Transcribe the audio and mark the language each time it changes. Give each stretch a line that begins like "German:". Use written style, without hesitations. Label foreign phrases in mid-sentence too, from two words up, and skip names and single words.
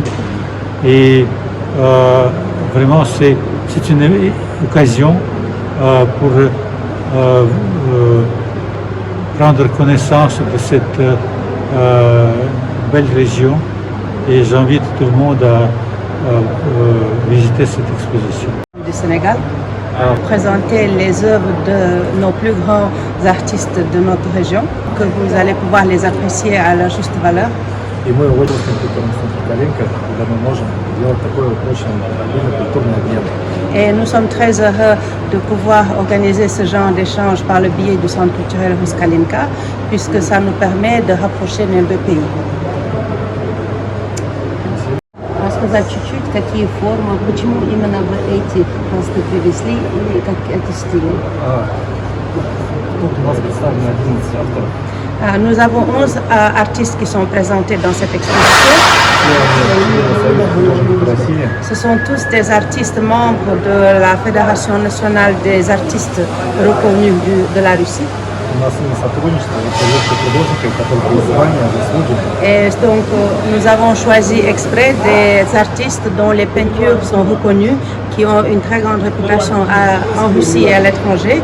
French: Et vraiment, c'est une occasion pour prendre connaissance de cette belle région. Et j'invite tout le monde à visiter cette exposition. Du Sénégal, présenter les œuvres de nos plus grands artistes de notre région, que vous allez pouvoir les apprécier à leur juste valeur.
Russian: И мы очень Калинка, когда мы можем делать такой очень обильный культурный обмен.
French: Et nous sommes très heureux de pouvoir organiser ce genre d'échange par le biais du Centre culturel Russe Kalinka, puisque ça nous permet de rapprocher nos deux pays.
Russian: Рассказать чуть-чуть, какие формы, почему именно вы эти холсты привезли и как это стиль? Тут у нас представлено 11 авторов.
French: Nous avons 11 artistes qui sont présentés dans cette exposition. Ce sont tous des artistes membres de la Fédération nationale des artistes reconnus de la Russie. Et donc nous avons choisi exprès des artistes dont les peintures sont reconnues, qui ont une très grande réputation en Russie et à l'étranger.